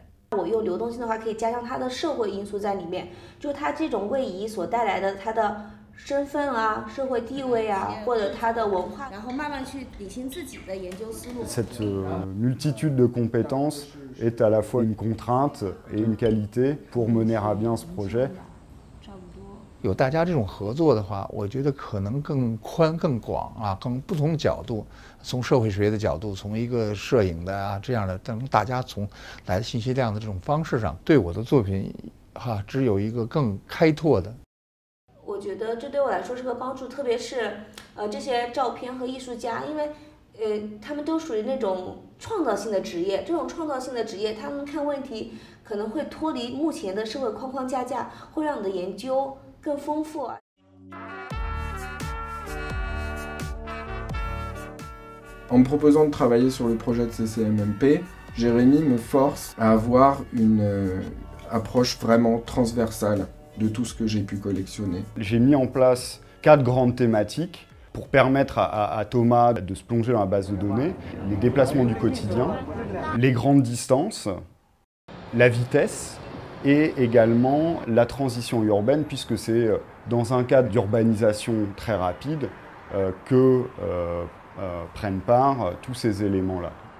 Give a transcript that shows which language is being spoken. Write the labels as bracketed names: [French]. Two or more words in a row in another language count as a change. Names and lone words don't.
[Chinese] 我用流动性的话，可以加上它的社会因素在里面，就它这种位移所带来的它的。身份啊，社会地位啊，或者他的文化，然后慢慢去理清自己的研究思路。 [French] Cette multitude de compétences est à la fois une contrainte et une qualité pour mener à bien ce projet. [Chinese] 有大家这种合作的话，我觉得可能更宽、更广啊，更不同角度，从社会学的角度，从一个摄影的啊这样的，等大家从来信息量的这种方式上，对我的作品只有一个更开拓的。我觉得这对我来说是个帮助，特别是这些照片和艺术家，因为他们都属于那种创造性的职业，这种创造性的职业，他们看问题可能会脱离目前的社会框框架架，会让你的研究更丰富。 [French] En me proposant de travailler sur le projet de CCMMP, Jérémy me force à avoir une approche vraiment transversale de tout ce que j'ai pu collectionner. J'ai mis en place 4 grandes thématiques pour permettre à Thomas de se plonger dans la base de données, les déplacements du quotidien, les grandes distances, la vitesse et également la transition urbaine, puisque c'est dans un cadre d'urbanisation très rapide que prennent part tous ces éléments-là.